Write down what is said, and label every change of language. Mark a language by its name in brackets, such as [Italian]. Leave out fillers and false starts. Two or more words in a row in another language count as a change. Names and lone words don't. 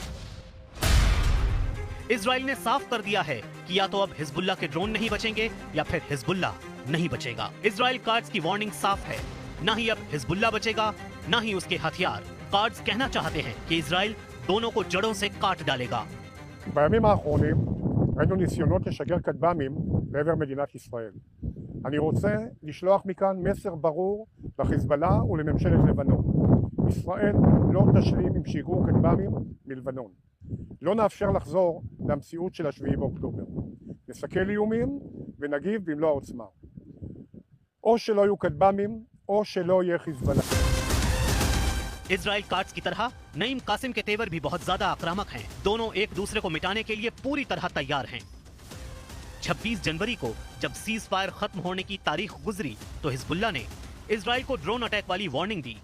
[Hindi] इजराइल ने साफ कर दिया है कि या तो अब हिजबुल्लाह के ड्रोन नहीं बचेंगे या फिर हिजबुल्लाह नहीं बचेगा। इजराइल काट्स की वार्निंग साफ है, ना ही अब हिजबुल्लाह बचेगा, ना ही उसके हथियार। काट्स कहना चाहते हैं कि इजराइल दोनों को जड़ों से काट डालेगा। [Hebrew] בימים האחרונים ראינו ניסיונות לשגר כטב"מים לעבר מדינת ישראל. אני רוצה לשלוח מכאן מסר ברור לחיזבאללה ולממשלת לבנון. ישראל לא תשלים עם שיגור כטב"מים מלבנון. לא נאפשר לחזור למציאות של 7 באוקטובר. נסכל איומים ונגיב במלוא העוצמה. או שלא יהיו כטב"מים או שלא יהיה חיזבאללה. [Hindi] इजराइल काट्स की तरह नईम कासिम के तेवर भी बहुत ज्यादा आक्रामक हैं। दोनों एक दूसरे को मिटाने के लिए पूरी तरह तैयार हैं। 26 जनवरी को जब [English] cease fire [Hindi] खत्म होने की तारीख गुजरी तो हिजबुल्लाह ने इजराइल को [English] drone attack [Hindi] वाली वार्निंग दी।